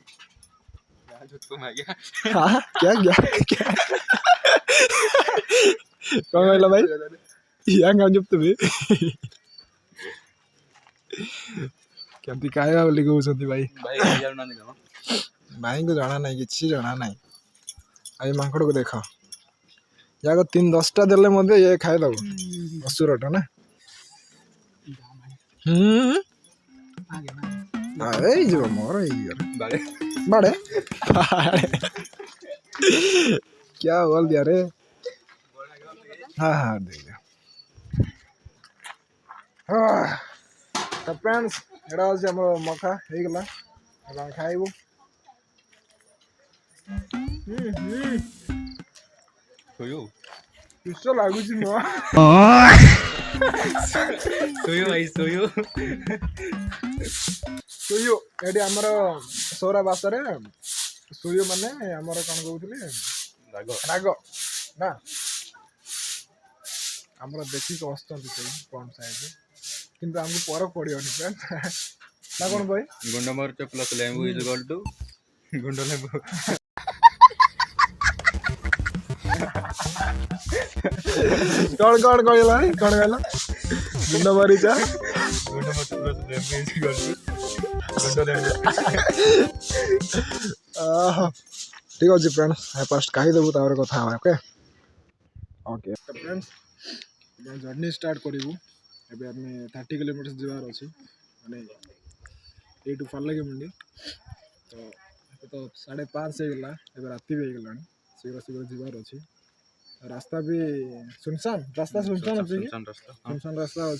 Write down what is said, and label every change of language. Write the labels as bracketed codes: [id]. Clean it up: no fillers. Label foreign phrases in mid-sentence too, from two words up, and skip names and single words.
[or] କ'ଣ କହିଲ ଭାଇ ୟାଙ୍କ ଚୁପ୍ତୁବି କେମିତି ଖାଇବା ବୋଲି କହୁଛନ୍ତି ଭାଇ ଭାଇଙ୍କୁ ଜଣା ନାହିଁ କିଛି ଜଣା ନାହିଁ ଆଉ ଏ ମାଙ୍କଡ଼କୁ ଦେଖ ଯାକ 10ଟା ଦେଲେ ମଧ୍ୟ ଇଏ ଖାଇଦେବ ଅସୁରଟା ନା ହେଇଯିବ ମୋର ହେଇଯିବ ବାଡ଼େ [hi] क्या बोल दिया रे हाँ हाँ देखिए [or] ତ ଫ୍ରେଣ୍ଡସ୍ ଏଇଟା ହେଉଛି ଆମର ମକା ହେଇଗଲା ଏବେ ଆମେ ଖାଇବୁ କିସ ଲାଗୁଛି ନୂଆ ସୁୟୁ ଏଠି ଆମର ସୌରା ଭାଷାରେ ସୁୟୁ ମାନେ ଆମର କ'ଣ କହୁଥିଲେ ରାଗ ନା ଆମର ଦେଖିକି ଆସୁଛନ୍ତି ସେଇ [en] front side [or] କିନ୍ତୁ ଆମକୁ ପର ପଡ଼ିବନି ନା କ'ଣ ଭାଇ [mr] गुंड मरच प्लस लेंबू [en] is equal to [mr] गुंड लेंबू [or] କ'ଣ କହିଲା ଗୁଣ୍ଡ ମରିଚା [mr] गुंड मरच प्लस लेंबू [en] is equal to [mr] गुंड लेंबू [or] ଠିକ୍ ଅଛି ଫ୍ରେଣ୍ଡସ୍ ଫାଷ୍ଟ ଖାଇଦେବୁ ତାପରେ କଥା ହେବା [en] okay okay friends journey start [or] କରିବୁ ଏବେ ଆମେ 30 କିଲୋମିଟର ଯିବାର ଅଛି ମାନେ ଏଇଠୁ ପାର୍ଲାଗି ମୁଣ୍ଡି ତ तो 5:30 ହେଇଗଲା ଏବେ ରାତି ବି ହେଇଗଲାଣି ଶୀଘ୍ର ଶୀଘ୍ର ଯିବାର ଅଛି ରାସ୍ତା ବି ସୁନସାନ ଅଛି କି [hi] सुनसान रास्ता अच्छे